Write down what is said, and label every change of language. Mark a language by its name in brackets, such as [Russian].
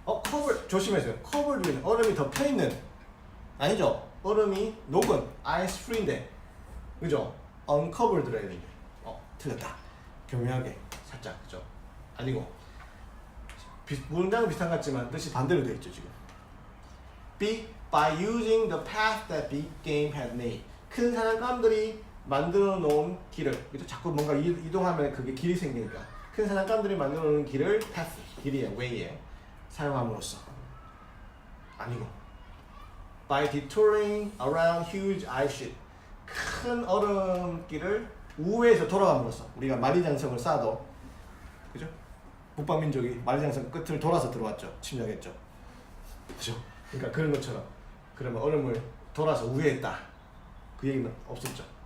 [Korean] cover, 조심해서요. [English] covered with, [Korean] 얼음이 덮여있는, 아니죠. 얼음이 녹은, [English] ice free [Korean] 인데, 그죠? uncovered라 해야 되는데, 틀렸다. 교묘하게, 살짝, 그죠? 아니고. 문장은 비슷한 것 같지만 뜻이 반대로 되어 있죠, 지금. B. [English] By using the path that big game had made. [Korean] 큰 사냥감들이 만들어 놓은 길을, 그죠? 자꾸 뭔가 이동하면 그게 길이 생기니까. 큰 사냥감들이 만들어 놓은 길을 path, 길이에요, way예요. 사용함으로써. 아니고. [English] By detouring around huge ice sheet. [Korean] 큰 얼음길을 우회해서 돌아감으로써. 우리가 만리장성을 쌓아도, 그죠? 북방민족이 만리장성 끝을 돌아서 들어왔죠. 침략했죠. 그죠? 그러니까 그런 것처럼 그러면 얼음을 돌아서 우회했다. 그 얘기는 없었죠.